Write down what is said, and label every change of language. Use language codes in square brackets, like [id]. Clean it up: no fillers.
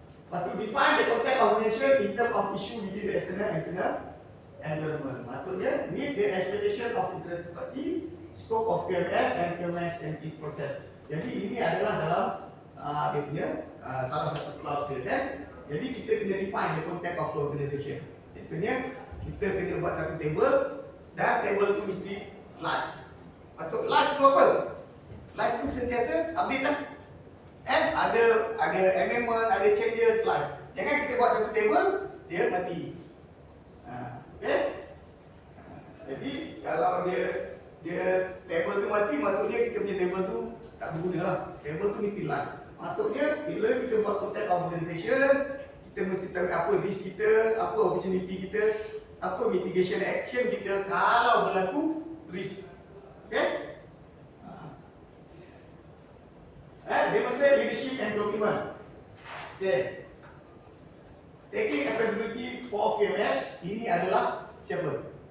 [ms] Lepas tu [en] define the context of organization in terms of issue within the external and internal environment. [ms] Maksudnya [en] meet the expectation of interested party, scope of QMS and QMS and its process. [ms] Jadi ini adalah dalam dia punya salah satu clause dia kan. Jadi kita kena [en] define the context of the organization. [ms] Maksudnya kita kena buat satu table dan table tu mesti live. Maksud live tu apa? Live tu sentiasa update lah. Ada amendment, ada changes live. Jangan kita buat satu table, dia mati. Okay? Jadi kalau dia table tu mati, maksudnya kita punya table tu tak berguna lah. Table tu mesti live. Maksudnya bila kita buat [en] context of organization, [ms] kita mesti tahu apa risk kita, apa opportunity kita, apa mitigation action kita kalau berlaku risk. Okay? [en] Demonstrate leadership and commitment. Okay. Taking accountability for QMS, [ms] ini adalah siapa?